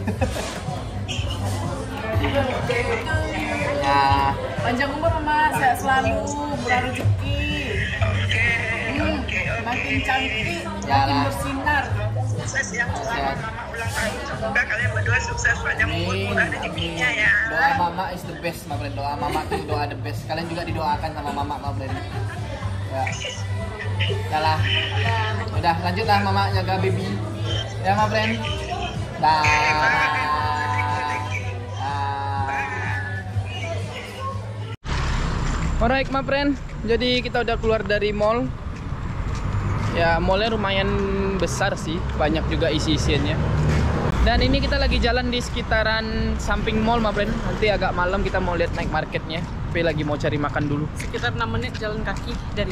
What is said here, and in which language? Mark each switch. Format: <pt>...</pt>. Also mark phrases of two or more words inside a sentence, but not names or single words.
<id>Ya, Panjang umur, Mama. Sehat selalu. Murah rezeki. Makin cantik. Makin bersinar. Sukses ya selamat mama ulang tahun. Semoga kalian berdua sukses panjang umur murah rezekinya ya. Doa mama</id> <en>is the best, ma friend.</en> <id>Doa mama itu doa</id> <en>the best.</en> <id>Kalian juga didoakan sama mama,</id> <en>ma friend.</en> <id>Ya. Udah. Udah, lanjutlah mama jaga baby. Ya,</id> <en>ma friend. Dah. Alright, ma friend.</en> <id>Jadi kita udah keluar dari mall. Ya, mallnya lumayan besar sih, banyak juga isi-isiannya. Dan ini kita lagi jalan di sekitaran samping mall,</id> <en>ma friend.</en> <id>Nanti agak malam kita mau lihat</id> <en>night marketnya.</en> <id>Tapi lagi mau cari makan dulu. Sekitar 6 menit jalan kaki dari</id>